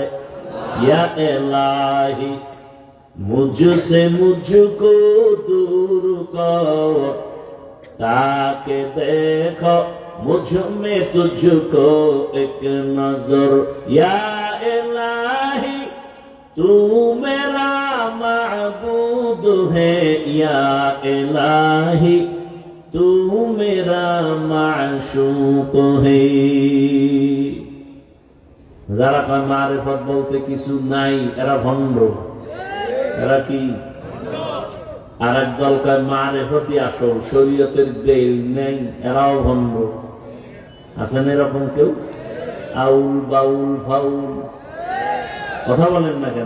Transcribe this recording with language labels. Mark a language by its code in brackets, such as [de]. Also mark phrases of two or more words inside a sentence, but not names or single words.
[hi] या इलाही मुझसे मुझको दूर कर, ताकि देखूँ मुझ में तुझको एक नज़र। या इलाही तू मेरा महबूब है, या इलाही तू मेरा माशूक है। [bn] যারা কয় মারিফত বলতে কিছু নাই, এরা ভণ্ড। এরা কি? আর একদল কয় মারিফতই আসল, শরীয়তের বেল নেই, এরাও ভণ্ড। আছেন এরকম কেউ? আউল বাউল ফাউল কথা বলেন না কেন?